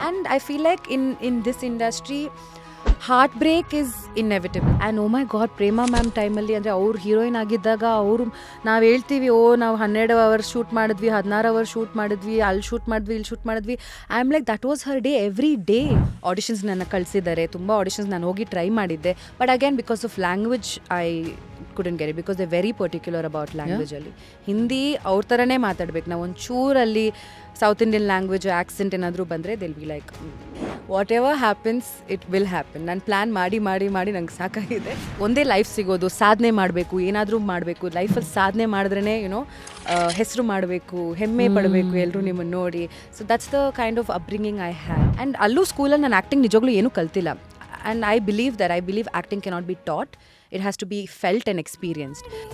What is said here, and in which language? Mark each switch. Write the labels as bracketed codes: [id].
[en] And I feel like in this industry heartbreak is inevitable. [kn] And O my god, Prema ma'am ಟೈಮಲ್ಲಿ ಅಂದರೆ ಅವ್ರು heroine ಆಗಿದ್ದಾಗ ಅವರು ನಾವು ಹೇಳ್ತೀವಿ ನಾವು 12 ಅವರ್ಸ್ ಶೂಟ್ ಮಾಡಿದ್ವಿ, 16 ಅವರ್ಸ್ ಶೂಟ್ ಮಾಡಿದ್ವಿ, ಅಲ್ಲಿ ಶೂಟ್ ಮಾಡಿದ್ವಿ, ಇಲ್ಲಿ ಶೂಟ್ ಮಾಡಿದ್ವಿ. [en] I am like that was her day every day. [kn] Auditions ನನ್ನ ಕಳಿಸಿದ್ದಾರೆ, ತುಂಬ ಆಡಿಷನ್ಸ್ ನಾನು ಹೋಗಿ ಟ್ರೈ ಮಾಡಿದ್ದೆ. [en] But again because of language I couldn't get it because they're very particular about language ಅಲ್ಲಿ. [kn] ಹಿಂದಿ ಅವ್ರ ಥರನೇ ಮಾತಾಡ್ಬೇಕು. ನಾವು ಒಂಚೂರಲ್ಲಿ ಸೌತ್ ಇಂಡಿಯನ್ ಲ್ಯಾಂಗ್ವೇಜ್ ಆ್ಯಕ್ಸೆಂಟ್ ಏನಾದರೂ ಬಂದರೆ [en] It'll be like whatever happens it will happen. [kn] ನಾನು ಪ್ಲ್ಯಾನ್ ಮಾಡಿ ನಂಗೆ ಸಾಕಾಗಿದೆ. ಒಂದೇ ಲೈಫ್ ಸಿಗೋದು, ಸಾಧನೆ ಮಾಡಬೇಕು, ಏನಾದರೂ ಮಾಡಬೇಕು. ಲೈಫಲ್ಲಿ ಸಾಧನೆ ಮಾಡಿದ್ರೇ ಹೆಸರು ಮಾಡಬೇಕು, ಹೆಮ್ಮೆ ಪಡಬೇಕು ಎಲ್ಲರೂ ನಿಮ್ಮನ್ನು ನೋಡಿ. [en] So that's the kind of upbringing I have. And [kn] ಅಲ್ಲೂ ಸ್ಕೂಲಲ್ಲಿ ನಾನು ಆ್ಯಕ್ಟಿಂಗ್ ನಿಜವಾಗ್ಲೂ ಏನೂ ಕಲ್ತಿಲ್ಲ. [en] And I believe acting cannot be taught. It has to be felt and experienced.